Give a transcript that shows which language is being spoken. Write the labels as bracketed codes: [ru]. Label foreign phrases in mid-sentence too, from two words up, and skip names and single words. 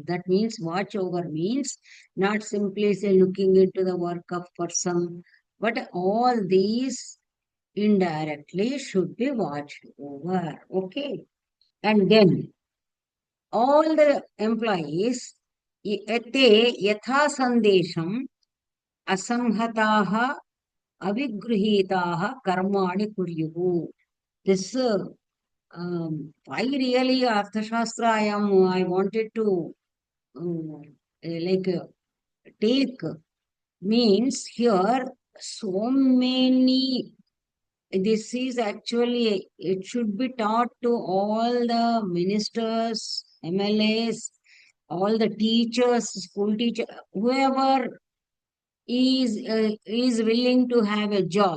[en] That means watch over means not simply say looking into the work of person, but all these indirectly should be watched over. Okay. And then all the employees [sa] te yatha sandesham asamhataah avigruhitaah karmani kuryuhu. [en] This why really Arthashastra I wanted to um, like take, means here so many, this is actually, it should be taught to all the ministers, MLAs, all the teachers, school teacher, whoever is willing to have a job.